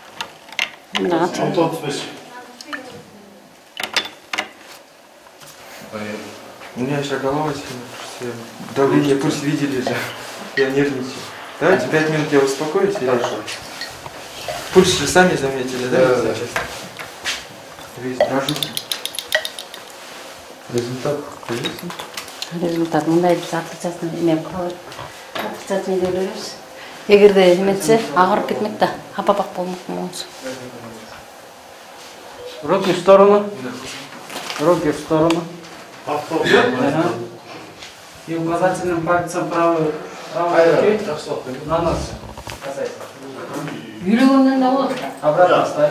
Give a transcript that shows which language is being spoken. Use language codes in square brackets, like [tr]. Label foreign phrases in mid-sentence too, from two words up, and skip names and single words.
[ru] 6:35. У меня еще голова сильно. Давление пульс видели же. Я нервничаю. Давайте 5 минут я успокоюсь. Хорошо. Пульс же сами заметили, да? Да. Весь дрожит. Результат [ky] Результат мындай биз отрицательный эме кылып отрицательный деп беребиз. Эгерде эметсе агырып кетмек да, апапак болмок болсо. [ru] Руки в сторону. Руки в сторону. И указательным пальцем правой руки на нос. Касайся. [ky] Үйлөгөндөн да болот. [ru] Обратно ставь.